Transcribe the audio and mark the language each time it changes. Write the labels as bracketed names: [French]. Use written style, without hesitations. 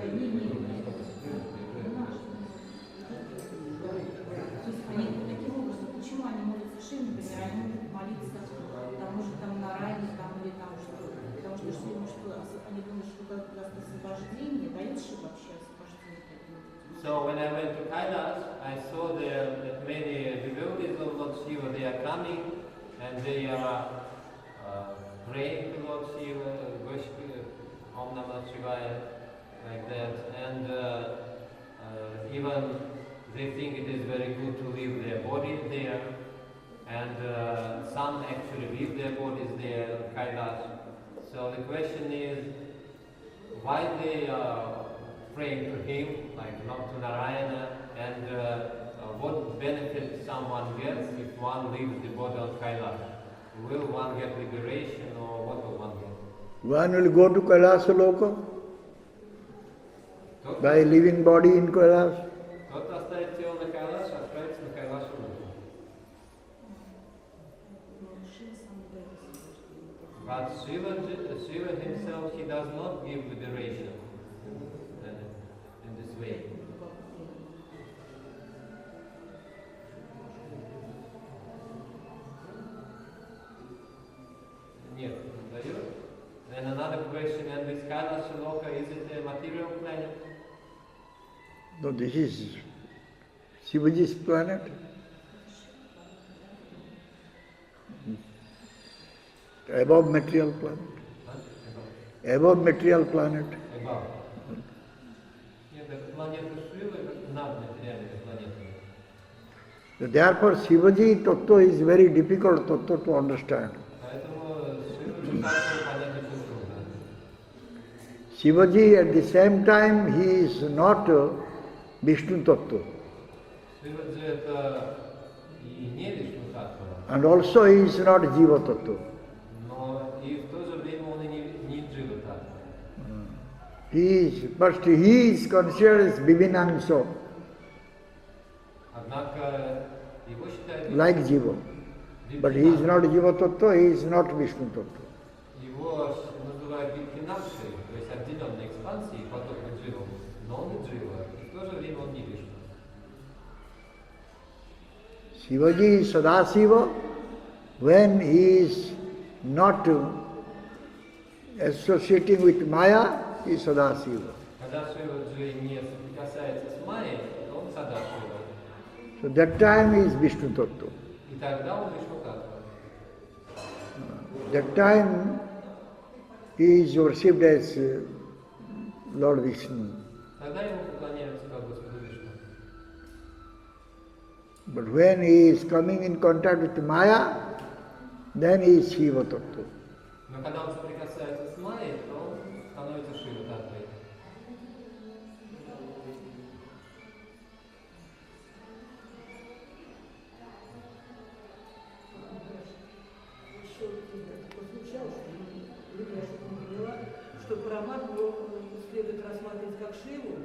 [Russian] Они не То есть они таким образом, почему они молятся Шиве, например, они могут молиться, там, может, там на райне, там, или там что, потому что Шива, они думают, что даст освобождение, дает Шива вообще освобождение. [English] So when I went to Kailash, I saw there that many devotees of Lord Shiva, they are coming and they are praying to Lord Shiva, worshiping Om Namah Shivaya, like that, and even they think it is very good to leave their bodies there, and some actually leave their bodies there, Kailash. So the question is, why they are praying to him, like not to Narayana, and what benefit someone gets if one leaves the body on Kailash? Will one get liberation, or what will one get? One will go to Kailasa Loka by leaving body in Kailash. [Russian] Кто-то оставит тело на Кайлаше, отправится на Кайлашу. [English] But Shiva himself, he does not give liberation in this way. [Russian] Нет, не дает. [English] Then another question, and this Kailasha Loka, is it a material planet? No, this is Shivaji's planet. Above material planet. Above material planet. Above. [Russian] Нет, это планета Шивы, как над материальной планетой. [English] Therefore, Shivaji Tattva is very difficult Tattva to understand. [Russian] Поэтому Шиву Таttva понять очень трудно. [English] Shivaji at the same time, he is not Vishnu Tattva. [Russian] Шиваджи это и не Вишну Таттва, [English] And also he is not Jiva Tattva. [Russian] но и в то же время он и не Джива Таттва. [English] But he is considered as Vivinamsa, [Russian] Однако его считают [English] like Jiva. But he is not Jiva Tattva, he is not Vishnu Tattva. [Russian] Его называют Випхинамшей, то есть отделенной экспансией, подобно Дживу, но он и Джива, и в то же время он не Вишну. [English] Shivaji is Sadasiva when he is not associating with Maya, he is Sadasiva. [Russian] Когда Шиваджи не соприкасается с Майей, то он Садашива. [English] So that time he is Vishnu Tattva. [Russian] И тогда он Вишну Таттва. [English] That time he is worshipped as Lord Vishnu. [Russian] Тогда ему поклоняются как Господу Вишну. [English] But when he is coming in contact with Maya, then he is Shiva Tattva. [Russian] Но когда он соприкасается с Майей, то он становится Шива Таттвой. Еще прозвучало, что я что-то не поняла, что Параматму следует рассматривать как Шиву.